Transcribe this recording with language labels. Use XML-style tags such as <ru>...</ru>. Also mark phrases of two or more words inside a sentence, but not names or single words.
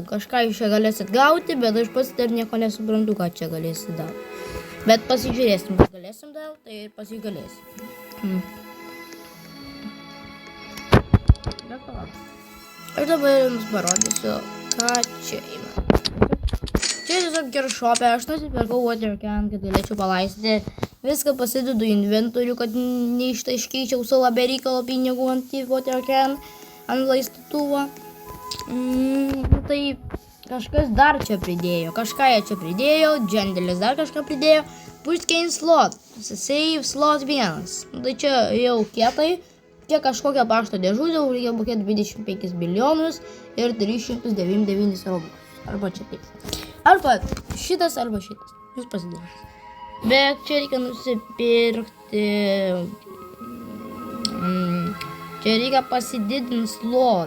<lt>Kažką iš čia galėsit gauti, bet aš pats dar nieko nesuprantu, ką čia galėsit gauti. Bet pasižiūrėsim, ką galėsim gauti, tai ir pasigalėsim. Aš dabar jums parodysiu, ką čia yra. Čia tiesiog kiršopė, aš nusipirkau</lt> <en>water can,</en> <lt>kad galėčiau palaistyti. Viską pasidedu į inventorių, kad neištaškyčiau savo bereikalo pinigų ant</lt> <en>water can,</en> <lt>ant laistytuvo. Tai kažkas dar čia pridėjo, kažką jie čia pridėjo, Džendelis dar kažką pridėjo.</lt> <en>Push gain slot, save slot 1.</en> <lt>Tai čia jau kietai. Čia kažkokia pašto dėžutė, reikia mokėti 25 milijonus ir 399 robuxus. Arba čia taip. Arba šitas, arba šitas. Jūs pasidarys. Bet čia reikia nusipirkti... Čia reikia pasididinti slot.</lt>